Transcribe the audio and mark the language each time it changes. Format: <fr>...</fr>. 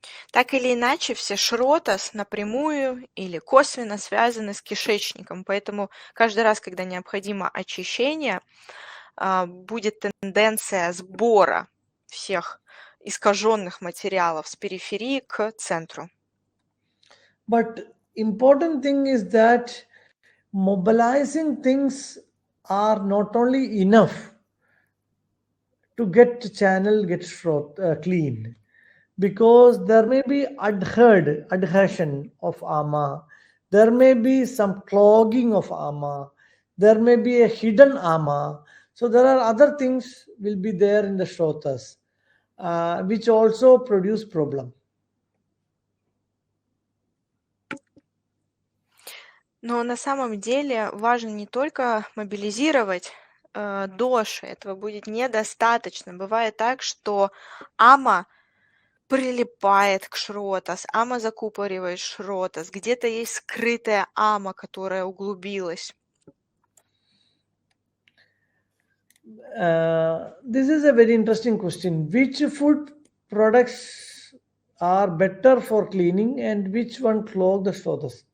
<ru>Так или иначе, все шротас напрямую или косвенно связаны с кишечником, поэтому каждый раз, когда необходимо очищение, будет тенденция сбора всех искаженных материалов с периферии к центру.</ru> <en>But important thing is that mobilizing things are not only enough to get the channel clean, because there may be adhesion of ama, there may be some clogging of ama, there may be a hidden ama. So there are other things will be there in the shrotas, which also produce problem.</en> <ru>Но на самом деле важно не только мобилизировать доши, этого будет недостаточно. Бывает так, что ама прилипает к шротас, ама закупоривает шротас, где-то есть скрытая ама, которая углубилась.</ru> <en>This is a very interesting question. Which food products are better for cleaning and which one clog the shrotas?</en>